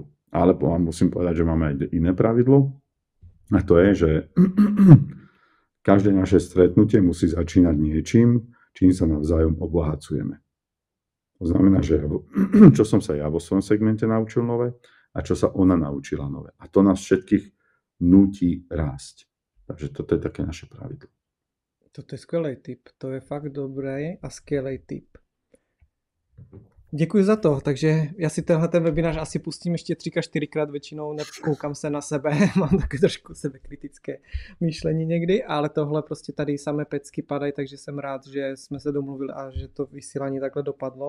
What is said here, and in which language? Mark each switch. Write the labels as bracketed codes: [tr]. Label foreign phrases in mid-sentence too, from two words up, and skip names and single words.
[sk] Ale vám musím povedať, že máme aj iné pravidlo, a to je, že každé naše stretnutie musí začínať niečím, čím sa navzájom obohacujeme. To znamená, že čo som sa ja vo svojom segmente naučil nové a čo sa ona naučila nové. A to nás všetkých nutí rásť. Takže toto je také naše pravidlo. [cs] Toto je skvělý tip. To je fakt dobrý a skvělý tip. Děkuji za to, takže já si tenhle webinář asi pustím ještě 3-4krát, většinou nekoukám se na sebe, mám také trošku sebekritické myšlení někdy, ale tohle prostě tady samé pecky padají, takže jsem rád, že jsme se domluvili a že to vysílání takhle dopadlo.